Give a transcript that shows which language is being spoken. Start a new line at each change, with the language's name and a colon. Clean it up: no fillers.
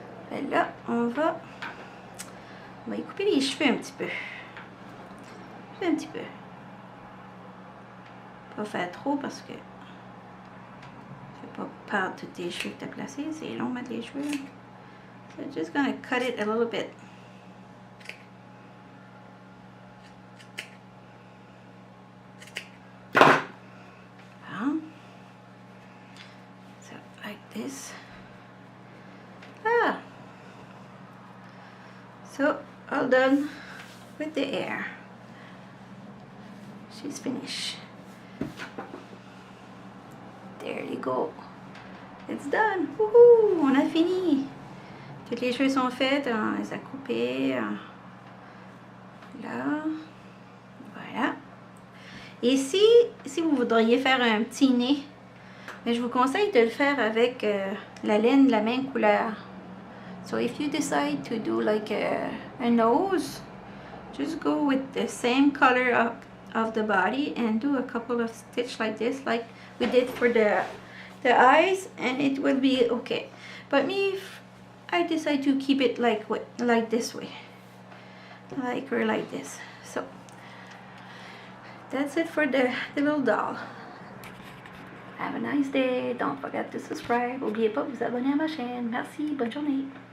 French: Et là, on va y couper les cheveux un petit peu. Un petit peu. Pas faire trop parce que je vais pas perdre tous tes cheveux que tu as placés. C'est long mettre les cheveux.
English: So I'm just gonna cut it a little bit. So like this. So all done with the hair. She's finished. There you go. It's done. Woohoo!
French: On a fini. Toutes les cheveux sont faits. On les a coupés. Là. Voilà. Et si vous voudriez faire un petit nez, mais je vous conseille de le faire avec la laine de la même couleur.
English: So if you decide to do like a nose, just go with the same color of the body and do a couple of stitches like this, like we did for the eyes, and it will be okay. But me, I decide to keep it like this way, like this. So that's it for the little doll. Have a nice day. Don't forget to subscribe.
French: N'oubliez pas de vous abonner à ma chaîne. Merci. Bonne journée.